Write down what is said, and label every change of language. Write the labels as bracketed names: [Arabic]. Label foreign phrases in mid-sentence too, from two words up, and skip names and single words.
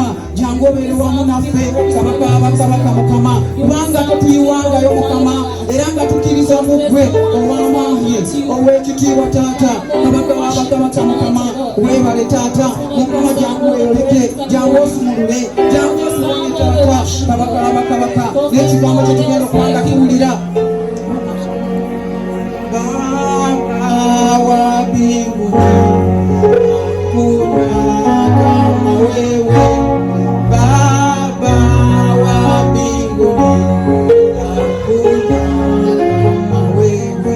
[Ganda] Jangu obeere wamu naffe Kabaka w'abakabaka Mukama kubanga totuyiwangayo Mukama era nga tukkiriza mu ggwe ow'amaanyi ow'ekitiibwa Taata Kabaka w'abakabaka Mukama. Weebale Taata Mukama, jangu weeyoleke, jangu osumulule, jangu osumulule Taata Kabaka w'abakabaka n'ekigambo kye tugenda okubanga tuwulira. [Swahili] Baba wa mbinguni hakuna kama wewe, Baba wa mbinguni hakuna kama wewe.